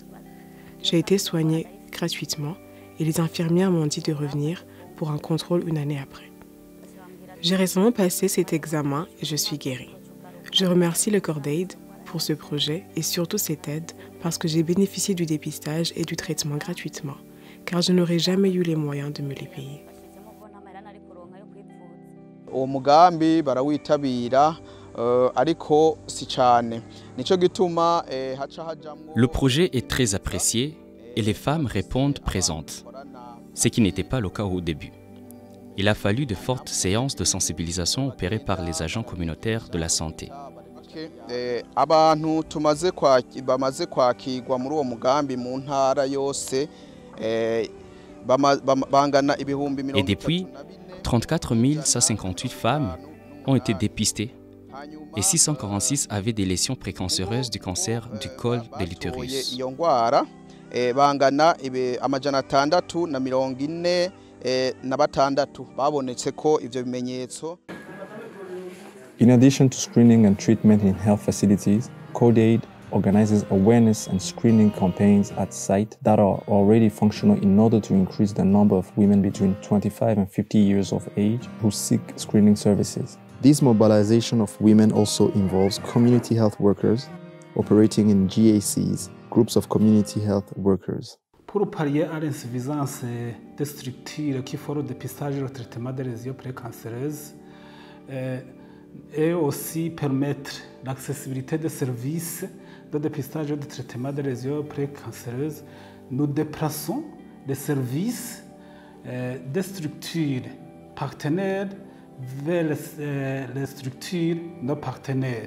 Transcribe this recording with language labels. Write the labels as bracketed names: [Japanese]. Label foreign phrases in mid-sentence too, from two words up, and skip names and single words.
[French] J'ai été soignée gratuitement et les infirmières m'ont dit de revenir pour un contrôle une année après. J'ai récemment passé cet examen et je suis guérie. Je remercie le Corps d'Aid pour ce projet et surtout cette aide parce que j'ai bénéficié du dépistage et du traitement gratuitement, car je n'aurais jamais eu les moyens de me les payer. [Rundi] Uwo mugambi barawitabira ariko si cyane nico gituma haca hajamwo. [French] Le projet est très apprécié et les femmes répondent présentes, ce qui n'était pas le cas au début. Il a fallu de fortes séances de sensibilisation opérées par les agents communautaires de la santé. [Rundi] Abantu bamaze kwakirwa muri uwo mugambi mu ntara yose bangana ibihumbi 30. [French] Et depuis, 34 158 femmes ont été dépistées et 646 avaient des lésions précancéreuses du cancer du col de l'utérus. [Rundi] Bangana amajana 646 babonetse ko ivyo bimenyetso. [English] In addition to screening and treatment in health facilities, CODAID organizes awareness and screening campaigns at sites that are already functional in order to increase the number of women between 25 and 50 years of age who seek screening services. This mobilization of women also involves community health workers operating in GACs, groups of community health workers. [French] Pour pallier à l'insuffisance des structures qui font le dépistage et le traitement des lésions précancéreuses et aussi permettre l'accessibilité des services de dépistage et de traitement des lésions précancéreuses, nous déplaçons les services des structures partenaires vers les structures non partenaires.